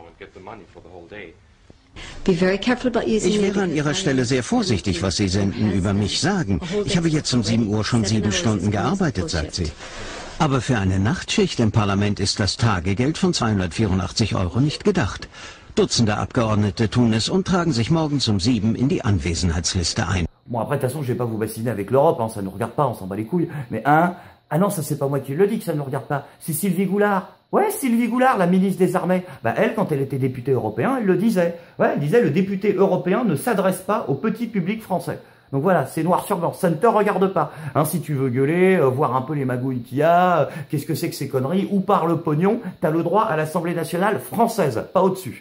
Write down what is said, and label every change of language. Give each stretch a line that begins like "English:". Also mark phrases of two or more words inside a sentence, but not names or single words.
German: Ich wäre an Ihrer Stelle sehr vorsichtig, was Sie senden, über mich sagen. Ich habe jetzt um 7 Uhr schon 7 Stunden gearbeitet, sagt sie. Aber für eine Nachtschicht im Parlament ist das Tagegeld von 284 € nicht gedacht. Dutzende Abgeordnete tun es und tragen sich morgens um 7 in die Anwesenheitsliste ein.
French: Bon, après, de toute façon, je vais pas vous bassiner avec l'Europe, hein, ça ne nous regarde pas, on s'en bat les couilles. Mais ah non, ça c'est pas moi qui le dis que ça ne nous regarde pas, c'est Sylvie Goulard. Ouais, Sylvie Goulard, la ministre des Armées. Bah elle, quand elle était députée européenne, elle le disait. Ouais, elle disait le député européen ne s'adresse pas au petit public français. Donc voilà, c'est noir sur blanc, ça ne te regarde pas. Hein, si tu veux gueuler, voir un peu les magouilles qu'il y a, qu'est-ce que c'est que ces conneries, ou par le pognon, t'as le droit à l'Assemblée nationale française, pas au-dessus.